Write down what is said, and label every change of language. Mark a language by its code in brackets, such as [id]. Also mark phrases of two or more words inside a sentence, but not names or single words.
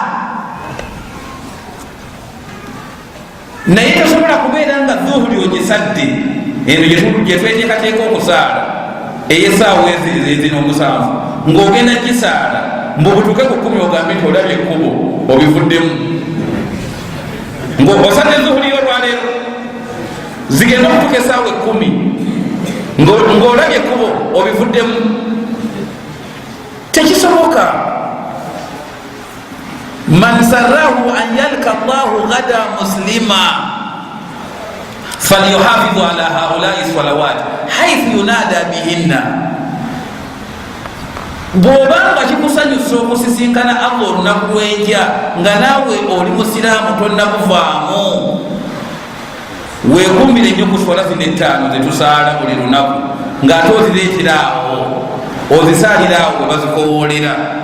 [lg] naye tosobola kubeera nga dhuhuli ogisadde eno gyetweteekateeka okusaala eyesaawa ezino omusanvu ng'ogenda gisaala mbubutuke ku 10 ogambe nti olabye ekkubo obivuddemu ng'osadde dhuhuli y'olwaleero zigenda okutuka esaawa 10 ng'olabye ekkubo obivuddemu tekisoboka. [ar] من سره أن يلقى الله غدا مسلما فليحافظ على هؤلاء الصلوات حيث ينادى بهن. [lg] bw'obanga kikusanyusa okusisinkana Allah olunaku lw'enkya nga naawe oli musiraamu tonnakuvaamu weekumbire nnyo ku swala zino 5 zetusaala buli lunaku ng'ate ozireeteraawo ozisaaliraawo we bazikowoolera.